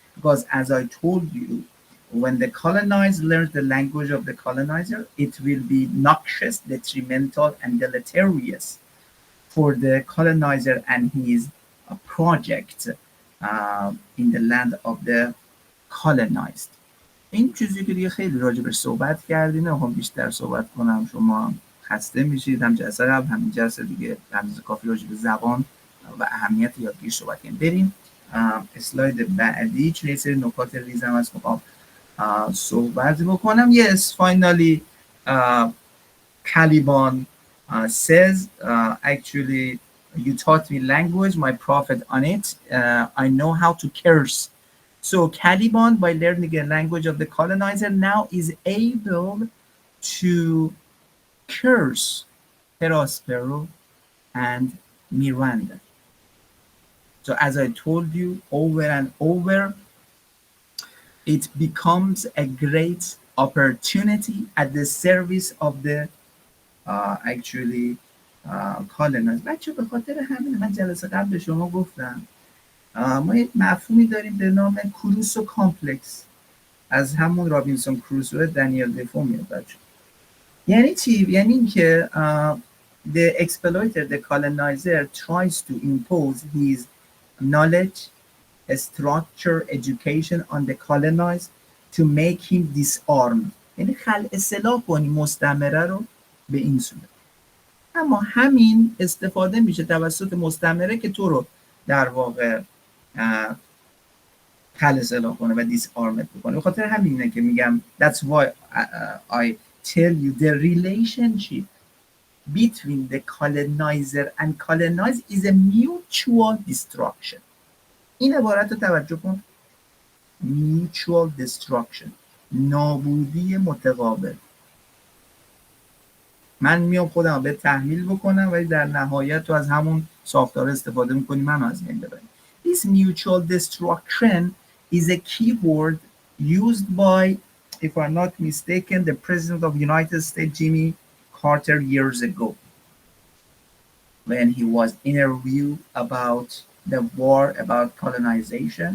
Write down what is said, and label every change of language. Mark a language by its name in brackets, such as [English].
[English] Because as I told you, when the colonized learns the language of the colonizer, it will be noxious, detrimental, and deleterious for the colonizer and his project in the land of the colonized. [Persian] این چیزی که دیگه خیلی راجبش صحبت کردیم، نمیخوام بیشتر صحبت کنم، شما هم خسته میشید. هم جلسه قبل همین جلسه دیگه اندازه کافی راجب زبان و اهمیت یادگیری صحبت کردیم. بریم اسلاید بعدی. چه سری نکات ریزم از میخوام صحبت بکنم. [English] Yes, finally Caliban says, actually, you taught me language, my prophet on it. I know how to curse. So Caliban, by learning the language of the colonizer, now is able to curse Prospero and Miranda. So as I told you over and over, it becomes a great opportunity at the service of the actually colonized. [Persian] بچه به خاطر همین من جلسه قبل به شما گفتم ما یک مفهومی داریم به نام کروسو کامپلکس، از همون رابینسون کروسو دنیل دفو میاد بچه. یعنی چی؟ یعنی اینکه [English] the exploiter, the colonizer tries to impose his knowledge, structure, education on the colonized to make him disarmed. [Persian] یعنی خلع سلاح کنی مستعمره رو به این صورت. اما همین استفاده میشه توسط مستعمره که تو رو در واقع خلع سلاح کنه و disarmed بکنه. به خاطر همینه که میگم [English] that's why I tell you the relationship between the colonizer and colonized is a mutual destruction. [Persian] این عبارت رو توجه کن، mutual destruction، نابودی متقابل. من میام خودم به تحمیل بکنم ولی در نهایت تو از همون ساختار استفاده میکنی منو از بین ببری. [English] This mutual destruction is a key word used by, if I'm not mistaken, the President of the United States, Jimmy Carter, years ago, when he was interviewed about the war, about colonization.